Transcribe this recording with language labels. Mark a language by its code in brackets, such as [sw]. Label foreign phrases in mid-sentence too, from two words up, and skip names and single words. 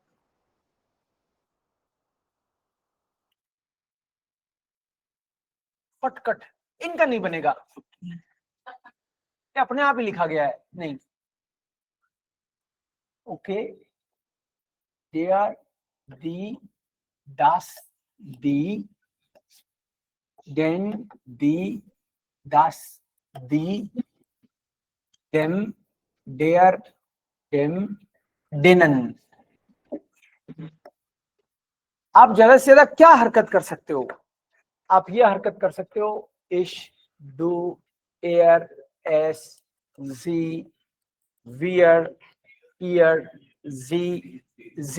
[hi] फटकट इनका नहीं बनेगा। ये अपने आप ही लिखा गया है, नहीं। [en] okay, they are the, [de] das, die, den, die, das, die, dem, der, dem, denen। [hi] आप ज्यादा से ज्यादा क्या हरकत कर सकते हो? आप ये हरकत कर सकते हो, [de] ich, du, er, es, sie, wir, ihr, sie.